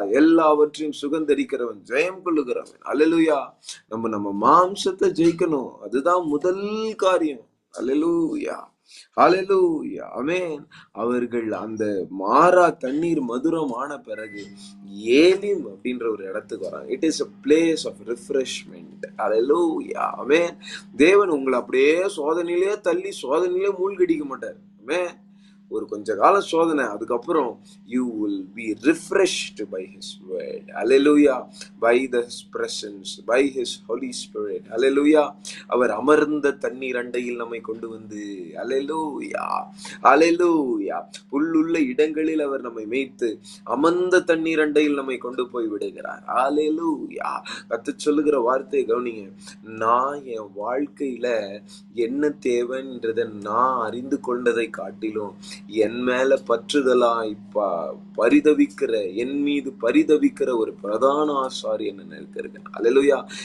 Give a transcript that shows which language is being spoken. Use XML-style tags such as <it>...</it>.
<ta>எல்லாவற்றையும் சுகந்தரிக்கிறவன், ஜெயம் கொள்ளுகிறவன். அல்லேலூயா. நம்ம மாம்சத்தை ஜெயிக்கணும், அதுதான் முதல் காரியம். அல்லேலூயா. ஹalleluya. ஆமென். அவர்கள் அந்த மாறா தண்ணீர் மதுரம் ஆன பிறகு ஏலிம் அப்படின்ற ஒரு இடத்துக்கு வராங்க.</ta> <en>It is a place of refreshment.</en> <ta>ஹalleluya. ஆமென். தேவன் உங்களை அப்படியே சோதனையிலே தள்ளி சோதனையிலே மூழ்கடிக்க மாட்டார். ஆமென். ஒரு கொஞ்ச கால சோதனை, அதுக்கப்புறம்</ta> <en>you will be refreshed by his word. Hallelujah. By his presence, by his Holy Spirit. Hallelujah.</en> <ta>அவர் அமர்ந்த தண்ணீர் அண்டையில் நம்மை கொண்டு வந்து, Hallelujah, Hallelujah, புல்லுள்ள இடங்களில் அவர் நம்மை மேய்த்து அமர்ந்த தண்ணீர் அண்டையில் நம்மை கொண்டு போய் விடுகிறார். Hallelujah. கர்த்தர் சொல்லுகிற வார்த்தையை கவனிங்க. நான் என் வாழ்க்கையில என்ன தேவைன்றதை நான் அறிந்து கொண்டதை காட்டிலும் என் மேல பற்றுதலாய் பரிதவிக்கிற, என் மீது பரிதவிக்கிற ஒரு பிரதான ஆசாரியன் என்ன இருக்கிறேன். அல்லேலூயா.</ta>